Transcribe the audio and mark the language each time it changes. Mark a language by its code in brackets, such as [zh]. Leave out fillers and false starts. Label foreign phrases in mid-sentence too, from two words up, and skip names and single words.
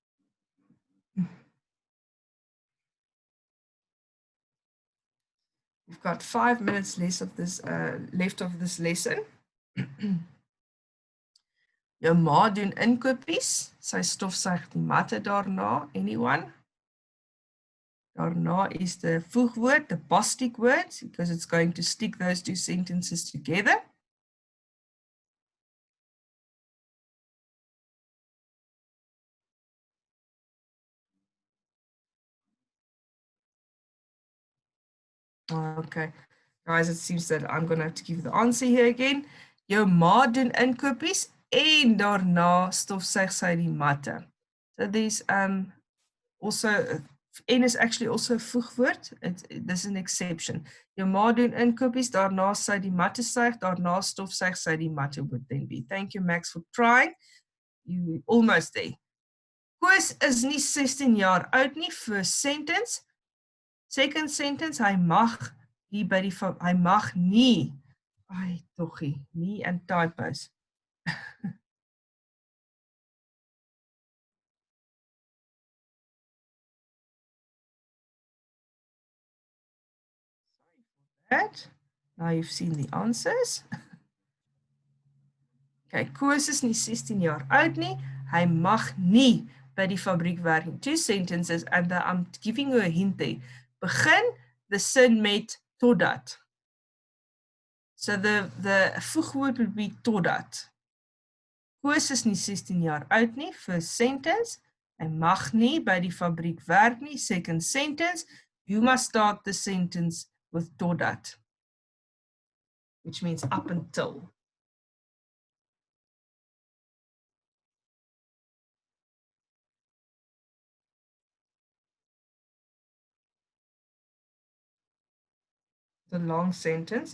[en] We've we've got 5 minutes left of this lesson. [af] Jou ma doen inkopies. Sy stofsuig die matte daarna. [en] Anyone? Daarna is the voegwoord, the post-it word, because it's going to stick those two sentences together. Okay, guys, it seems that I'm going to have to give the answer here again. [af] Jou ma doen inkopies en daarna stofsuig sy die matte. [en] So there's also, en is actually also a voegwoord. This is an exception. [af] Jou ma doen inkopies, daarna sy die matte suig, daarna stofsuig sy die matte would then be. [en] Thank you, Max, for trying. You almost there. [af] Koos is nie 16 jaar oud nie. [en] First sentence. Second sentence, [af] hy mag nie by die hy mag nie. [en] Ai, toggie, nie and typos. Sorry for that. Now you've seen the answers. [af] Okay, Koos is nie 16 jaar oud nie. Hy mag nie by die fabriek werk nie. [en] Two sentences and I'm giving you a hint there. [af] Begin the sin met totdat. [en] So the voegwoord would be totdat. [af] Koos is nie 16 jaar oud nie. [en] First sentence. [af] Hy mag nie by die fabriek werk nie. [en] Second sentence. You must start the sentence with totdat, which means up until. The long sentence.